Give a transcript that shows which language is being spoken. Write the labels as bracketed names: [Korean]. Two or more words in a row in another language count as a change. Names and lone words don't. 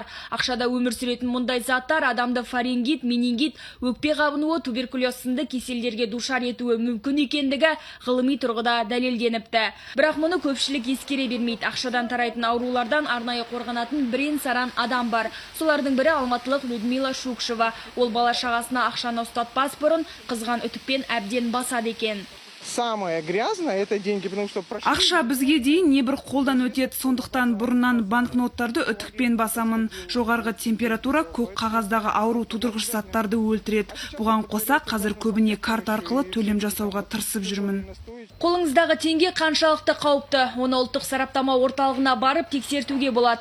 [Kazakh] Ақшада өмір сүретін мұндай заттар адамды фарингит, менингит, өкпе қабынуы, туберкулез сынды кеселдерге душар етуі мүмкін екендігі ғылыми тұрғыда дәлелденіпті. Бірақ мұны көпшілік ескере бермейді. Ақшадан тарайтын аурулардан арнайы қорғанатын бірен-саран адам бар. Солардың бірі алматылық Людмила Шукшева. Ол бала шағасына ақшаны ұстатпас бұрын қызған үтікпен әбден басады екен. [Russian] Самое грязное это деньги, потому что [Kazakh] ақша бізге дейін небір қолдан өтеді, сондықтан бұрыннан банкноттарды үтікпен басамын. Жоғарғы температура көк қағаздағы ауру тудырғыш заттарды өлтіреді. Бұған қоса қазір көбіне карта арқылы төлем жасауға тырысып жүрмін. Қолыңыздағы теңге қаншалықты қауіпті? Оны ұлттық сараптама орталығына барып тексертуге болады.